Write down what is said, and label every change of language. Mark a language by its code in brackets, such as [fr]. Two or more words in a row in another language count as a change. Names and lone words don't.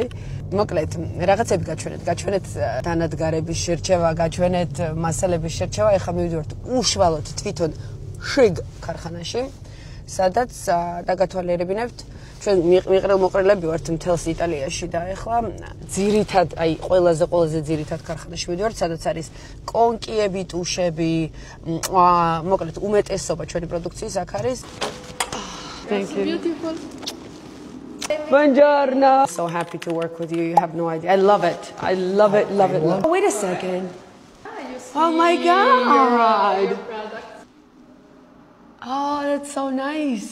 [ka] მოკლედ, რაღაცები გაჩვენეთ დანადგარების შერჩევა, გაჩვენეთ მასალების შერჩევა, ეხლა მივიდივართ უშუალოდ თვითონ შიგ ქარხანაში, სადაც დაგათვალიერებინებთ ჩვენ მიყრელ-მოყრელები ვართ მთელს იტალიაში და ეხლა ძირითად, აი ყველაზე ძირითად ქარხანაში მივიდივართ, სადაც არის კონკიები, ტუშები, მოკლედ უმეტესობა ჩვენი პროდუქციის აქ არის. [en] Thank you. Beautiful. [it] Buongiorno. [en] So happy to work with you. You have no idea. I love it. I love it. Oh, wait a second. Oh my God. Oh, that's so nice.